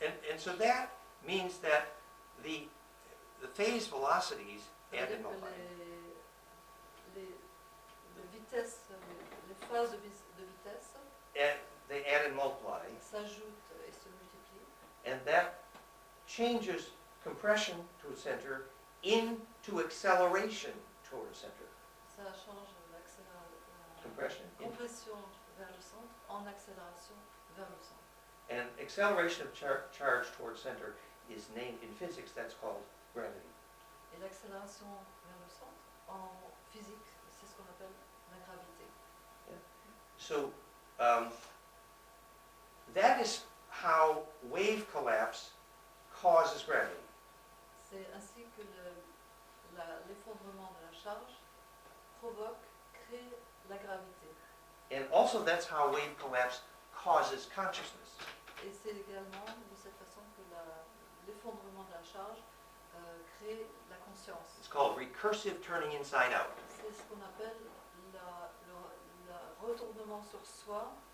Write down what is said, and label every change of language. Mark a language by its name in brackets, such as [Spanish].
[English] And so that means that the phase velocities add and [French] C'est-à-dire que [English] multiply. [French] les vitesses, les phases de vitesse [English] And they add and multiply. [French] s'ajoutent et se multiplient. [English] And that changes compression to a center into acceleration toward a center. [French] Ça change la [English] Compression. [French] compression vers le centre en accélération vers le centre. [English] And acceleration of charge toward center is named in physics, that's called gravity. [French] Et l'accélération vers le centre, en physique, c'est ce qu'on appelle la gravité. [English] So that is how wave collapse causes gravity. [French] C'est ainsi que l'effondrement de la charge provoque, crée la gravité. [English] And also that's how wave collapse causes consciousness. [French] Et c'est également de cette façon que l'effondrement de la charge crée la conscience. [English] It's called recursive turning inside out. [French] C'est ce qu'on appelle le retournement sur soi.